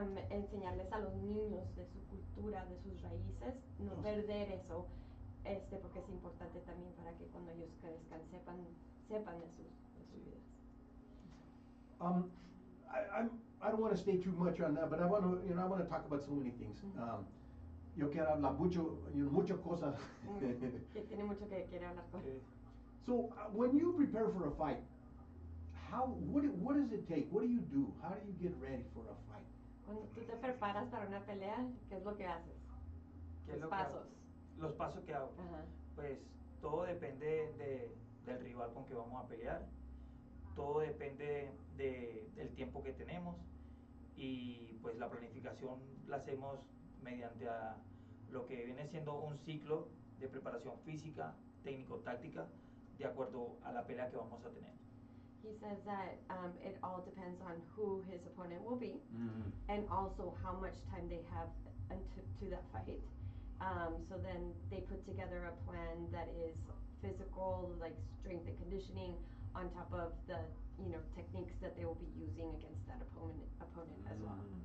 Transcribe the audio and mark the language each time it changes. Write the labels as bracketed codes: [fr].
[es] Enseñarles a los niños de su cultura, de sus raíces, no perder eso, porque es importante también para que cuando ellos crezcan sepan de sus vidas. [en] I don't want to stay too much on that, but I want to talk about so many things. [es] Yo quiero hablar muchas cosas. Que tiene mucho que quiere hablar con. [en] So when you prepare for a fight, what does it take? What do you do? How do you get ready for a fight? [es] Cuando tú te preparas para una pelea, ¿qué es lo que haces? Los pasos. Los pasos que hago. Ajá. Pues todo depende del rival con que vamos a pelear. Todo depende del tiempo que tenemos y pues la planificación la hacemos mediante lo que viene siendo un ciclo de preparación física, técnico-táctica, de acuerdo a la pelea que vamos a tener. [en] He says that it all depends on who his opponent will be, and also how much time they have to that fight. So then they put together a plan that is physical, like strength and conditioning, on top of the techniques that they will be using against that opponent as well.